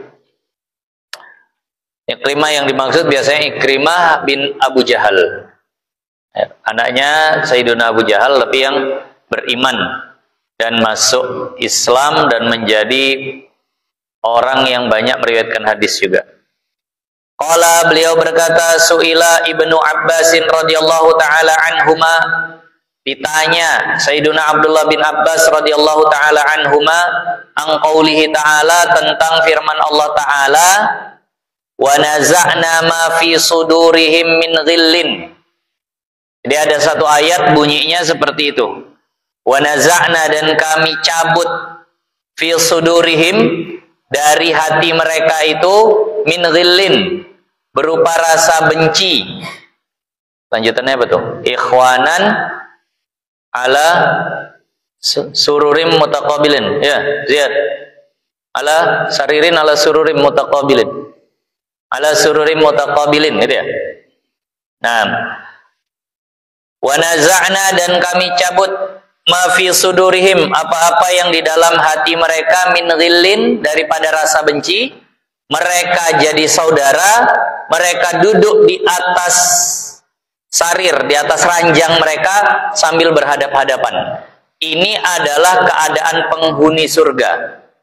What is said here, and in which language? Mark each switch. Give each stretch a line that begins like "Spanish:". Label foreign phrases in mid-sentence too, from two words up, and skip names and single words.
Indonesian: Ikrimah yang dimaksud biasanya Ikrimah bin Abu Jahal, anaknya Sayyiduna Abu Jahal, tapi yang beriman dan masuk Islam dan menjadi orang yang banyak meriwayatkan hadis juga. Qala, beliau berkata,
Arabic: سئل ابن عباس رضي الله تعالى عنهما, ditanya سيدنا عبد الله بن عباس رضي الله تعالى عنهما عن قوله تعالى,
Indonesian: tentang firman Allah taala,
Arabic: ونزعنا ما في صدورهم من غل.
Indonesian: Jadi ada satu ayat bunyinya seperti itu.
Arabic: ونزعنا,
Indonesian: dan kami cabut,
Arabic: في صدورهم,
Indonesian: dari hati mereka itu,
Arabic: من غل,
Indonesian: berupa rasa benci. Lanjutannya apa tuh?
Arabic: إخوانا على سرر متقابلين.
Indonesian: Ya, Ziyad.
Arabic: على سرير على سرر متقابلين. على سرر متقابلين,
Indonesian: gitu ya. Nah,
Arabic: ونزعنا,
Indonesian: dan kami cabut,
Arabic: ما في صدورهم,
Indonesian: apa-apa yang di dalam hati mereka,
Arabic: من غل,
Indonesian: daripada rasa benci. Mereka jadi saudara, mereka duduk di atas sarir, di atas ranjang mereka sambil berhadap-hadapan. Ini adalah keadaan penghuni surga.